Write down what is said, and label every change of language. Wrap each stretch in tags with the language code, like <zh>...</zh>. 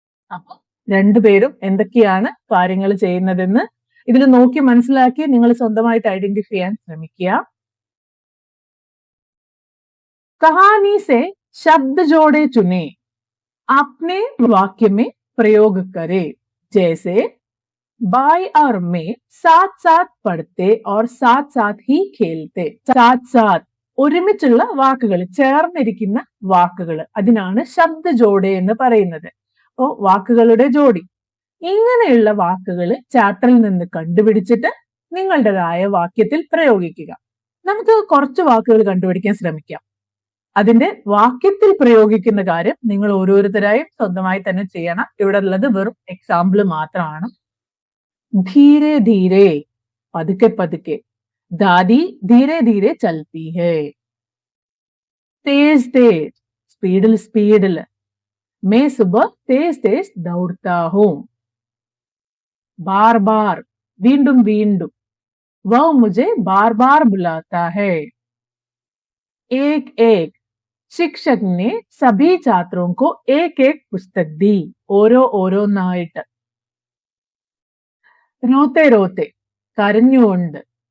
<ml>അപ്പൊ രണ്ടുപേരും എന്തൊക്കെയാണ് കാര്യങ്ങൾ ചെയ്യുന്നതെന്ന് ഇതിൽ നോക്കി മനസ്സിലാക്കി നിങ്ങൾ സ്വന്തമായിട്ട് ഐഡന്റിഫൈ ചെയ്യാൻ ശ്രമിക്കുക.</ml> <hi>കഹാനി സെ ശബ്ദ ജോഡെ ചുനെ, अपने वाक्य में प्रयोग करे. जैसे बाई और मैं साथ साथ पढ़ते और साथ साथ ही खेलते.</hi> <ml>साथ साथ ഒരുമിച്ചുള്ള വാക്കുകൾ, ചേർന്നിരിക്കുന്ന വാക്കുകൾ, അതിനാണ് ശബ്ദ ജോഡെ എന്ന് പറയുന്നത്. അപ്പോ വാക്കുകളുടെ ജോഡി. ഇങ്ങനെയുള്ള വാക്കുകൾ ചാപ്റ്ററിൽ നിന്ന് കണ്ടുപിടിച്ചിട്ട് നിങ്ങളുടേതായ വാക്യത്തിൽ പ്രയോഗിക്കുക. നമുക്ക് കുറച്ച് വാക്കുകൾ കണ്ടുപിടിക്കാൻ ശ്രമിക്കാം. അതിന്റെ വാക്യത്തിൽ പ്രയോഗിക്കുന്ന കാര്യം നിങ്ങൾ ഓരോരുത്തരായും സ്വന്തമായി തന്നെ ചെയ്യണം. ഇവിടെ ഉള്ളത് വെറും എക്സാമ്പിൾ മാത്രമാണ്.</ml> <hi>ധീരെ ധീരെ,</hi> <ml>പതുക്കെ പതുക്കെ.</ml> <hi>ദാദി ധീരെ ധീരെ ചൽത്തി ഹേ.</hi> <ml>തേസ് തേസ്, സ്പീഡിൽ സ്പീഡിൽ.</ml> <hi>मैं सुबह तेज तेज दौड़ता हूं.</hi> <ml>बार बार, വീണ്ടും വീണ്ടും.</ml> <hi>वह मुझे बार बार बुलाता है. एक एक, शिक्षक ने सभी छात्रों को एक एक पुस्तक दी.</hi> <ml>ഓരോ ഓരോന്നായിട്ട്. रोते रोते, കരഞ്ഞുകൊണ്ട്.</ml>